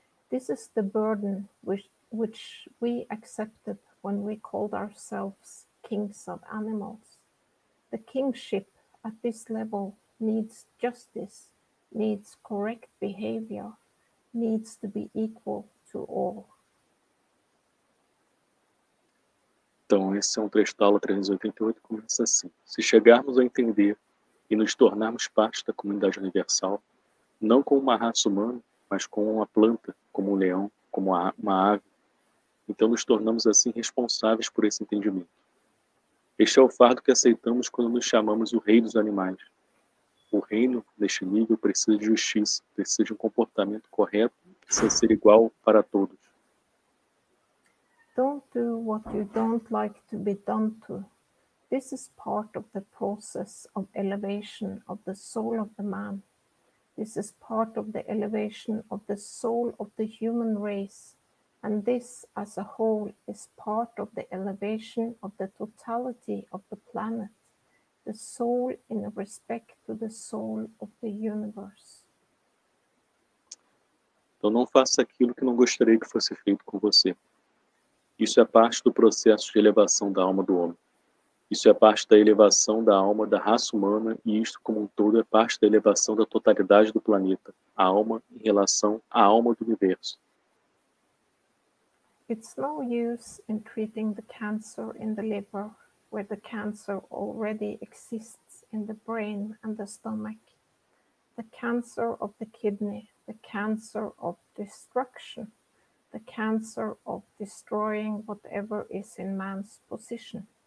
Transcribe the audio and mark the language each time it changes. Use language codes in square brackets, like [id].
[en] This is the burden which we accepted when we called ourselves kings of animals. The kingship at this level needs justice, needs correct behavior, needs to be equal to all. [pt] Então, esse é um trecho da aula 388, começa assim. Se chegarmos a entender e nos tornarmos parte da comunidade universal, não como uma raça humana, mas como uma planta, como um leão, como uma ave, então nos tornamos assim responsáveis por esse entendimento. Este é o fardo que aceitamos quando nos chamamos o rei dos animais. O reino, neste nível, precisa de justiça, precisa de um comportamento correto, precisa ser igual para todos. [en] Don't do what you don't like to be done to. This is part of the process of elevation of the soul of the man. This is part of the elevation of the soul of the human race. And this as a whole is part of the elevation of the totality of the planet, the soul in respect to the soul of the universe. [pt] Então não faça aquilo que não gostaria que fosse feito com você. Isso é parte do processo de elevação da alma do homem. Isso é parte da elevação da alma da raça humana e isto como um todo é parte da elevação da totalidade do planeta, a alma em relação à alma do universo. [en] It's no use in treating the cancer in the liver, where the cancer already exists in the brain and the stomach. The cancer of the kidney, the cancer of destruction, the cancer of destroying whatever is in man's position.